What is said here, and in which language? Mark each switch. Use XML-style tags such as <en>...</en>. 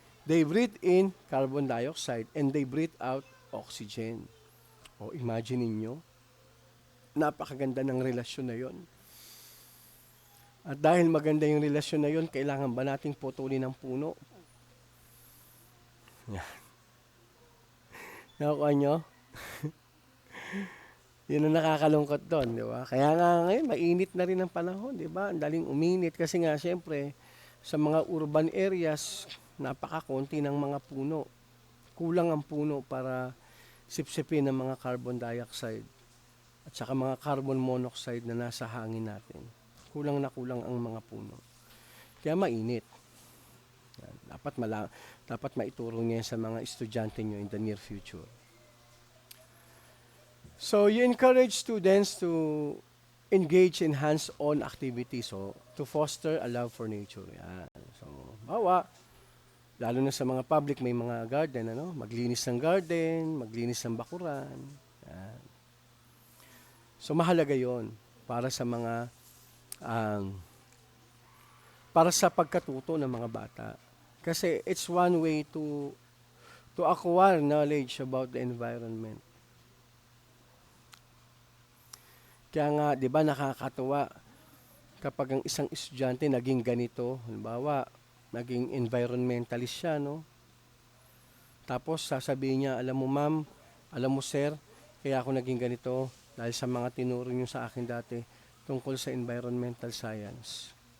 <en>They breathe in carbon dioxide and they breathe out oxygen.</en> <tl>O, imagine niyo, napakaganda ng relasyon na yon. At dahil maganda yung relasyon na yon, kailangan ba nating putulin ang puno? Yan. Nakuha nyo? Yun ang nakakalungkot doon, di ba? Kaya nga ngayon, mainit na rin ang panahon, di ba? Ang daling uminit kasi nga, siyempre, sa mga urban areas, napakakunti ng mga puno. Kulang ang puno para sipsipin ng mga carbon dioxide at saka mga carbon monoxide na nasa hangin natin. Kulang na kulang ang mga puno. Kaya mainit. Yan. Dapat maituro niya sa mga estudyante nyo</tl> <en>in the near future. So, you encourage students to engage in hands-on activities, so to foster a love for nature.</en> <tl>Yan. So, lalo na sa mga public, may mga garden, maglinis ng garden, maglinis ng bakuran. Yan. So, mahalaga yon para sa mga, para sa pagkatuto ng mga bata.</tl> <en>Kasi it's one way to acquire knowledge about the environment.</en> <tl>Kaya nga, di ba, nakakatuwa kapag ang isang estudyante naging ganito, halimbawa, naging environmentalist siya, no? Tapos, sasabihin niya, alam mo ma'am, alam mo sir, kaya ako naging ganito dahil sa mga tinuro niyo sa akin dati tungkol sa environmental science.</tl>